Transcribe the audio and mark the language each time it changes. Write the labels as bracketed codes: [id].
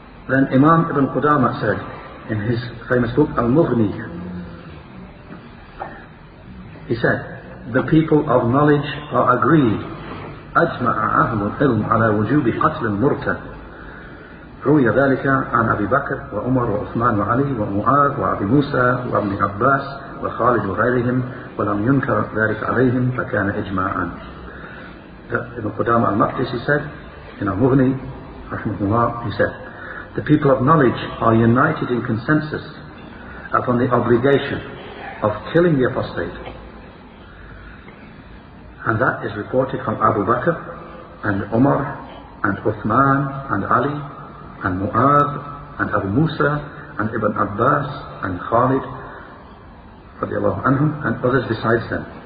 [en] Then Imam Ibn Qudamah said in his famous book Al-Mughni, he said, the people of knowledge are agreed, [ar] أجمع أهل العلم على وجوب قتل المرتد. روي ذلك عن أبي بكر وعمر وعثمان وعلي ومعاذ وأبي موسى وابن عباس وخالد وغيرهم ولم ينكر ذلك عليهم فكان إجماعا. [en] Ibn Qudamah al-Maqdisi said in Al-Mughni, rahimahullah, he said, the people of knowledge are united in consensus upon the obligation of killing the apostate. And that is reported from Abu Bakr and Umar and Uthman and Ali and Mu'adh and Abu Musa and Ibn Abbas and Khalid radiallahu anhum and others besides them.